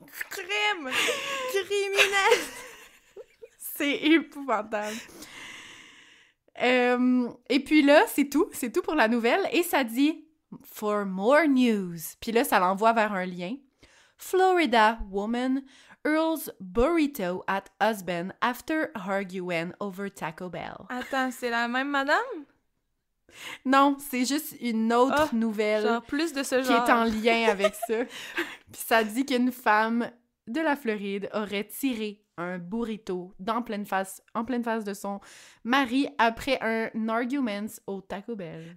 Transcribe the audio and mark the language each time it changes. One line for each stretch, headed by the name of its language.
French: Crime! Criminel! C'est épouvantable. Et puis là, c'est tout pour la nouvelle. Et ça dit «
English: For more news ».
French: Puis là, ça l'envoie vers un lien.
English: Florida woman hurls burrito at husband after arguing over Taco Bell.
French: Attends, c'est la même madame? Non, c'est juste une autre nouvelle. Genre plus de ce qui genre. Est en lien avec ça. Puis ça dit qu'une femme de la Floride aurait tiré un burrito en pleine face de son mari après un argument au Taco Bell.